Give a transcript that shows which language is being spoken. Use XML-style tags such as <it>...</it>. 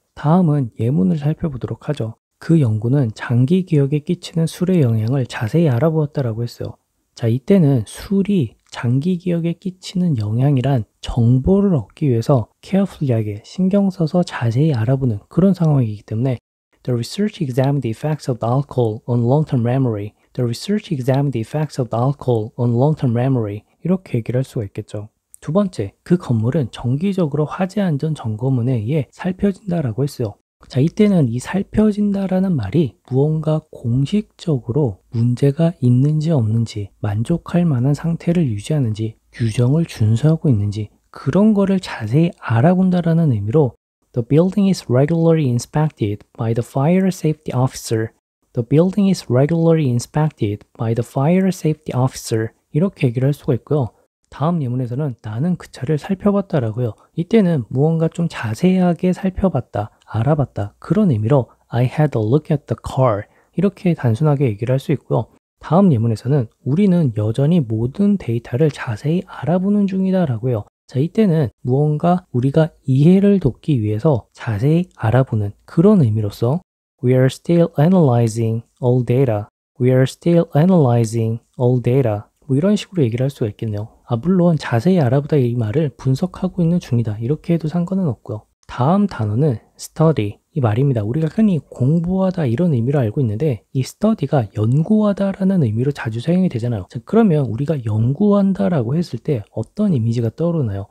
<ko>다음은 예문을 살펴보도록 하죠. 그 연구는 장기 기억에 끼치는 술의 영향을 자세히 알아보았다라고 했어요. 자, 이때는 술이 장기 기억에 끼치는 영향이란 정보를 얻기 위해서 carefully하게 신경 써서 자세히 알아보는 그런 상황이기 때문에</ko> <en>The research examined the effects of alcohol on long-term memory. The research examined the effects of alcohol on long-term memory.</en> <ko>이렇게 얘기를 할 수가 있겠죠. 두 번째, 그 건물은 정기적으로 화재 안전 점검원에 의해 살펴진다라고 했어요. 자, 이때는 이 살펴진다라는 말이 무언가 공식적으로 문제가 있는지 없는지, 만족할 만한 상태를 유지하는지, 규정을 준수하고 있는지 그런 거를 자세히 알아본다라는 의미로</ko> <en>The building is regularly inspected by the fire safety officer. The building is regularly inspected by the fire safety officer.</en> <ko>이렇게 얘기를 할 수가 있고요. 다음 예문에서는 나는 그 차를 살펴봤다라고요. 이때는 무언가 좀 자세하게 살펴봤다, 알아봤다 그런 의미로</ko> <en>I had a look at the car</en> <ko>이렇게 단순하게 얘기를 할 수 있고요. 다음 예문에서는 우리는 여전히 모든 데이터를 자세히 알아보는 중이다라고요. 자, 이때는 무언가 우리가 이해를 돕기 위해서 자세히 알아보는 그런 의미로서</ko> <en>We are still analyzing all data. We are still analyzing all data.</en> <ko>이런 식으로 얘기를 할 수가 있겠네요. 물론 자세히 알아보다 이 말을 분석하고 있는 중이다 이렇게 해도 상관은 없고요. 다음 단어는 study 이 말입니다. 우리가 흔히 공부하다 이런 의미로 알고 있는데 이 study가 연구하다라는 의미로 자주 사용이 되잖아요. 자, 그러면 우리가 연구한다라고 했을 때 어떤 이미지가 떠오르나요?</ko>